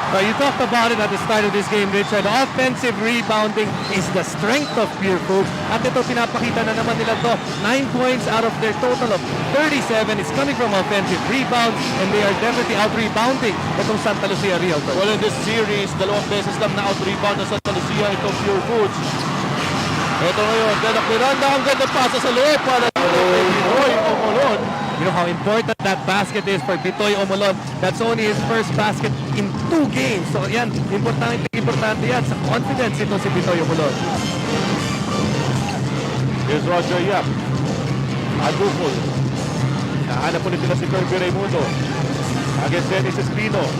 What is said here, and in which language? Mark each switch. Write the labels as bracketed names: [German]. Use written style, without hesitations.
[English] You talked about it at the start of this game, Richard. Offensive rebounding is the strength of Pure Foods. [Filipino] At ito, pinapakita na naman nila to. [English] 9 points out of their total of 37 is coming from offensive rebounds, and they are definitely out-rebounding itong Santa Lucia Realtors. Well, in this series, [Filipino] 2 beses lang na out-rebound na Santa Lucia itong Pure Foods. Ito ngayon, Denok Miranda, ang ganda pasa sa loob para dito kay Bitoy Omolon. [English] You know how important that basket is for Bitoy Omolon. That's only his first basket in 2 games. [Filipino] So yan, importante yan sa confidence ito si Bitoy Omolon. Here's Roger Yap. Aducol. Nahanap ulit nila si Kirby Raimundo. Against Dennis Espino.